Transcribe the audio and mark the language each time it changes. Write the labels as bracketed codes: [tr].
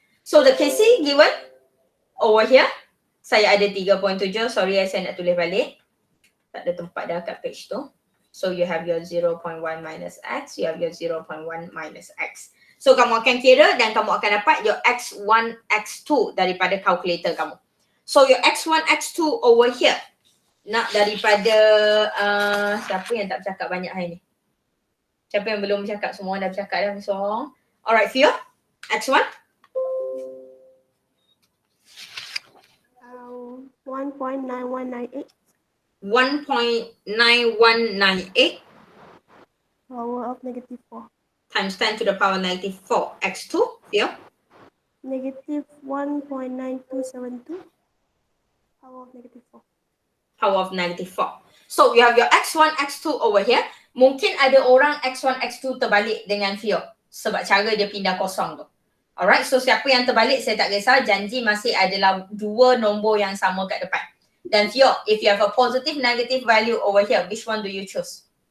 [en] So the KC given over here. [ms] Saya ada 3.7. Sorry saya nak tulis balik. Tak ada tempat dah kat page tu. [en] So you have your 0.1 minus X. You have your 0.1 minus X. [ms] So kamu akan kira dan kamu akan dapat your X1, X2 daripada kalkulator kamu. [en] So your X1, X2 over here. [ms] Nak daripada siapa yang tak bercakap banyak hari ni? Siapa yang belum bercakap? Semua dah bercakap dah. So, alright, Fio. X1. 1.9198. 1.9198 [en] Power of negative 4. times 10 to the power negative 4. X2, Fio. Negative 1.9272. Power of negative 4. Power of negative 4. So you have your X1, X2 over here. [ms] Mungkin ada orang X1, X2 terbalik dengan Fio. Sebab cara dia pindah kosong tu. Alright, so siapa yang terbalik saya tak kisah. Janji masih adalah dua nombor yang sama kat depan. [en] Dan Fio, if you have a positive, negative value over here, which one do you choose?